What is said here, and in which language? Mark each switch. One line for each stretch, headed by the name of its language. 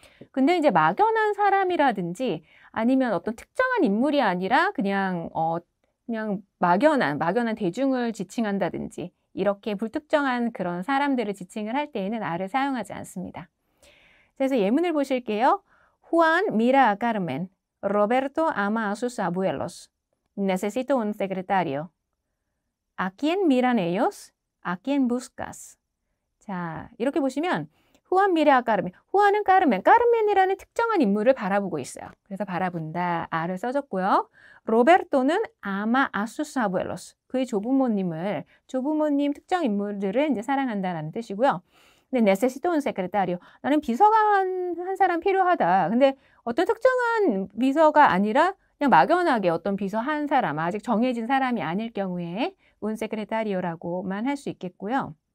Korean: 근데 이제 막연한 사람이라든지 아니면 어떤 특정한 인물이 아니라 그냥 막연한 대중을 지칭한다든지 이렇게 불특정한 그런 사람들을 지칭을 할 때에는 a를 사용하지 않습니다. 그래서 예문을 보실게요.
Spanish: Juan mira a Carmen. Roberto ama a sus abuelos. Necesito un secretario. ¿A quién miran ellos? ¿A quién buscas?
Korean: 자, 이렇게 보시면
Spanish: Juan mira a Carmen.
Korean: Juan은 까르멘이라는 특정한 인물을 바라보고 있어요. 그래서 바라본다, a를 써줬고요.
Spanish: 로베르토는 ama a sus abuelos.
Korean: 그의 조부모님 특정 인물들을 이제 사랑한다라는 뜻이고요.
Spanish: 근데 necesito un secretario.
Korean: 나는 비서가 한 사람 필요하다. 근데 어떤 특정한 비서가 아니라 그냥 막연하게 어떤 비서 한 사람, 아직 정해진 사람이 아닐 경우에
Spanish: un secretario
Korean: 라고만 할 수 있겠고요.